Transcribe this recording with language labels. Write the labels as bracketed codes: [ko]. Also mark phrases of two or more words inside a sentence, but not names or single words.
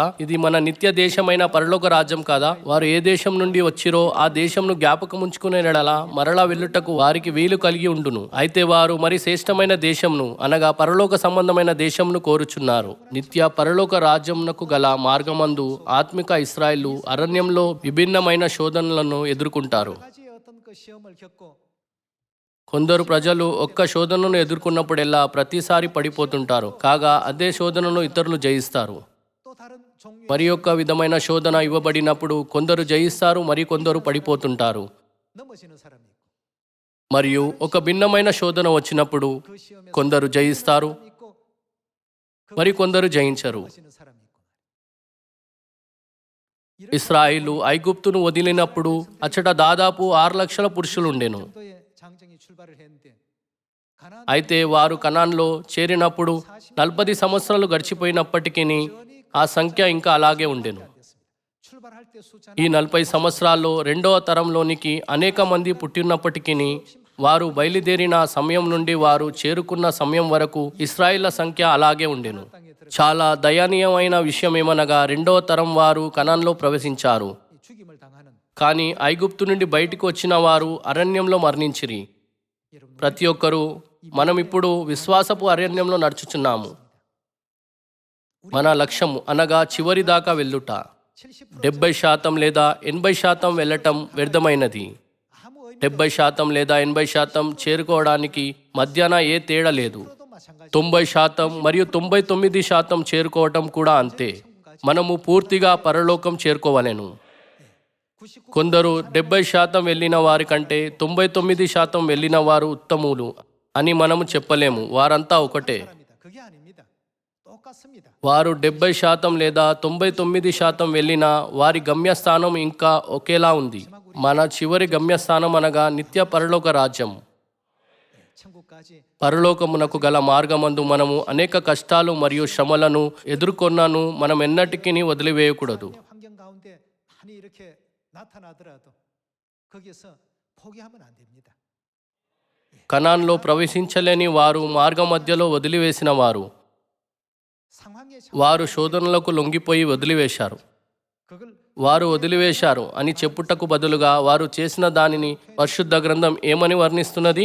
[te] ఇది మన నిత్య దేశమైన పరలోక రాజ్యం కాదా? వారు ఏ దేశం నుండి వచ్చిరో ఆ దేశంను జ్ఞాపకం ఉంచుకునే నెడల మరలా వెళ్ళుటకు వారికి వీలు కలిగి ఉండును. అయితే వారు మరి శ్రేష్టమైన దేశంను అనగా పరలోక సంబంధమైన దేశంను కోరుచున్నారు. నిత్య పరలోక రాజ్యమునకు గల మార్గమందు ఆత్మిక ఇశ్రాయేలు అరణ్యంలో విభిన్నమైన శోధనలను ఎదుర్కొంటారు. [ko] 가지 어떤 그 시험을 겪고 [te] కొందరు ప్రజలు ఒక్క శోధనను ఎదుర్కొన్నప్పుడెల్లా ప్రతిసారి పడిపోతుంటారు. కాగా అదే శోధనను ఇతరులు జయిస్తారు. [ko] 또 다른 종류의 [te] మరి యొక్క విధమైన శోధన ఇవ్వబడినప్పుడు కొందరు జయిస్తారు, మరి కొందరు పడిపోతుంటారు. [ko] 넘어지는 사람이 있고 [te] మరియు ఒక భిన్నమైన శోధన వచ్చినప్పుడు [ko] 그 시험에 [te] కొందరు జయిస్తారు, [ko] 있고 [te] మరి కొందరు జయించరు. [ko] 넘어지는 사람이 있고 [te] ఇశ్రాయేలు ఐగుప్తును వదిలినప్పుడు అచ్చట దాదాపు 6 లక్షల పురుషులు ఉండెను. [ko] 정도의 장정이 출발을 했는데 가나안 [te] అయితే వారు కనాన్లో చేరినప్పుడు 40 సంవత్సరాలు గడిచిపోయినప్పటికీ ఆ సంఖ్య ఇంకా అలాగే ఉండెను. [ko] 됐습니다. 출발할 때 숫자는 [te] ఈ 40 సంవత్సరాల్లో రెండవ తరంలోనికి అనేక మంది పుట్టినప్పటికీ వారు బయలుదేరిన సమయం నుండి వారు చేరుకున్న సమయం వరకు ఇశ్రాయేళ్ల సంఖ్య అలాగే ఉండెను. [ko] 땅에 들어 [te] చాలా దయనీయమైన విషయం ఏమనగా రెండవ తరం వారు కనాన్లో ప్రవేశించారు, [ko] 이 죽임을 당하는 [te] కానీ ఐగుప్తు నుండి బయటికి వచ్చిన వారు అరణ్యంలో మరణించిరి. [ko] 여러분 [te] ప్రతి ఒక్కరూ మనం ఇప్పుడు విశ్వాసపు అరణ్యంలో నడుచుచున్నాము. మన లక్ష్యము అనగా చివరి దాకా వెళ్ళుట. 70% 70% లేదా 80% వెళ్ళటం వ్యర్థమైనది. [ko] 아무 의미 [te] 70% లేదా 80% చేరుకోవడానికి మధ్యాహ్న ఏ తేడా లేదు. [ko] 도 마찬가지 [te] 90% మరియు 99% చేరుకోవటం కూడా అంతే. మనము పూర్తిగా పరలోకం చేరుకోవలెను. 99% కొందరు 70% వెళ్ళిన వారి కంటే 99% వెళ్ళిన వారు ఉత్తములు అని మనము చెప్పలేము. వారంతా ఒకటే. [ko] 사람이다. 그게 아닙니다. 똑같습니다. [te] వారు 70% లేదా 99% వెళ్ళినా వారి గమ్యస్థానం ఇంకా ఒకేలా ఉంది. మన చివరి గమ్యస్థానం అనగా నిత్య పరలోక రాజ్యం. [ko] 천국까지 [te] పరలోకమునకు గల మార్గమందు మనము అనేక కష్టాలు మరియు శ్రమలను ఎదుర్కొన్నాను. మనం ఎన్నటికీ వదిలివేయకూడదు. [ko] 환경 가운데 많이 이렇게 나타나더라도 거기에서 포기하면 안 됩니다. [te] కనాన్లో ప్రవేశించలేని వారు మార్గ మధ్యలో వదిలివేసిన వారు. [ko] 상황에 [te] వారు శోధనలకు లొంగిపోయి వదిలివేశారు. [ko] 그걸 [te] వారు వదిలివేశారు అని చెప్పుటకు బదులుగా వారు చేసిన దానిని పరిశుద్ధ గ్రంథం ఏమని వర్ణిస్తున్నది?